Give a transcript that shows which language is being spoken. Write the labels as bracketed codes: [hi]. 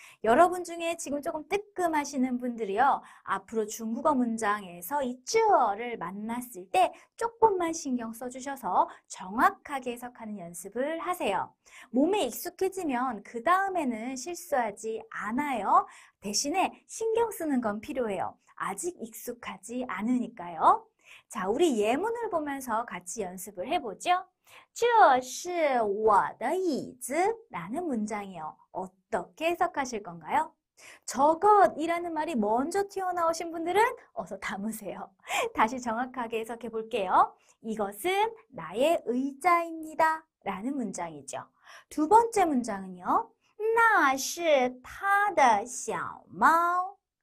[ko] 여러분 중에 지금 조금 뜨끔하시는 분들이요. 앞으로 중국어 문장에서 이 쯔어를 만났을 때 조금만 신경 써주셔서 정확하게 해석하는 연습을 하세요. 몸에 익숙해지면 그 다음에는 실수하지 않아요. 대신에 신경 쓰는 건 필요해요. 아직 익숙하지 않으니까요. 자, 우리 예문을 보면서 같이 연습을 해보죠. [zh] 这是我的椅子 [ko] 라는 문장이요. 어떻게 해석하실 건가요? 저것이라는 말이 먼저 튀어나오신 분들은 어서 담으세요. 다시 정확하게 해석해 볼게요. 이것은 나의 의자입니다. 라는 문장이죠. 두 번째 문장은요. [zh] 那是他的小猫.